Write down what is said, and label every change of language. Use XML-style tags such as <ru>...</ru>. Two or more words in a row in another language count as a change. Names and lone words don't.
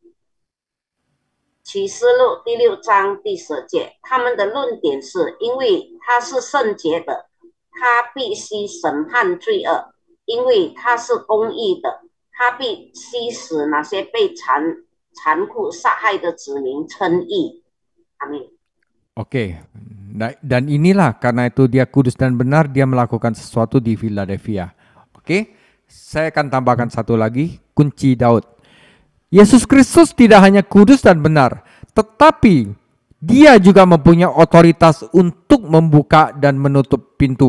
<zh>启示录第6章第10节，他们的论点是因为他是圣洁的，他必须审判罪恶，因为他是公义的，他必须使那些被残酷杀害的子民称义。Amin.</zh> <id>Oke, dan inilah karena itu dia kudus dan benar, dia melakukan sesuatu di Philadelphia. Oke, saya akan tambahkan satu lagi, kunci Daud. Yesus Kristus tidak hanya kudus dan benar, tetapi dia juga mempunyai otoritas untuk membuka dan menutup pintu.</id>